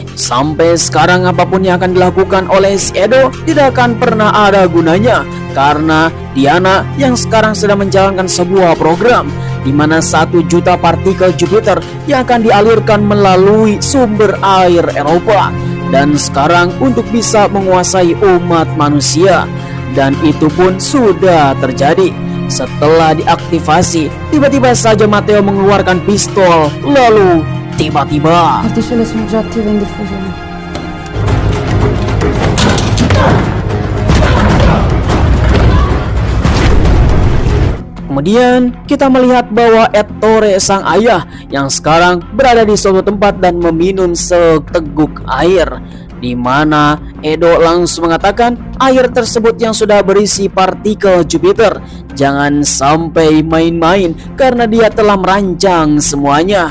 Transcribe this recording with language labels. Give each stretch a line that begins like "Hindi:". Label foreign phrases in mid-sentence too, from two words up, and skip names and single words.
Indonesian: Sampai sekarang apapun yang akan dilakukan oleh si Edo tidak akan pernah ada gunanya, karena Diana yang sekarang sedang menjalankan sebuah program, di mana 1 juta partikel Jupiter yang akan dialirkan melalui sumber air Eropa. Dan sekarang untuk bisa menguasai umat manusia. Dan itu pun sudah terjadi. Setelah diaktifasi, tiba-tiba saja Matteo mengeluarkan pistol. Lalu tiba-tiba
Italian: Particelle sono già attive in diffusione.
Indonesian: kemudian kita melihat bahwa Ettore sang ayah yang sekarang berada di suatu tempat dan meminum seteguk air, di mana Edo langsung mengatakan air tersebut yang sudah berisi partikel Jupiter jangan sampai main-main karena dia telah merancang semuanya.